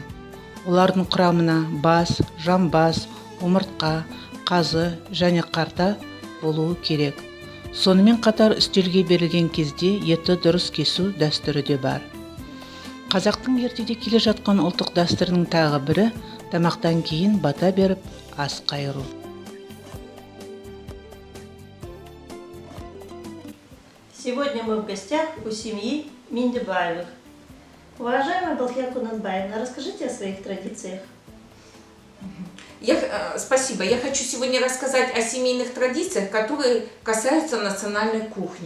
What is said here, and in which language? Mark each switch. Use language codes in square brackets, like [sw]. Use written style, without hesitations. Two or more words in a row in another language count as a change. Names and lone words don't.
[kk] Олардың құрамына бас, жамбас, омыртқа, қазы және қарта болуы керек. Сонымен қатар үстелге берілген кезде еті дұрыс кесу дәстүрі де бар. Қазақтың ертеде келе жатқан ұлттық дәстүрінің тағы бірі тамақтан кейін бата беріп ас қайыру. [ru] Сегодня мы в гостях у семьи Миндебаевых. Уважаемая Балхия Кунанбаевна, расскажите о своих традициях. Спасибо. Я хочу сегодня рассказать о семейных традициях, которые касаются национальной кухни.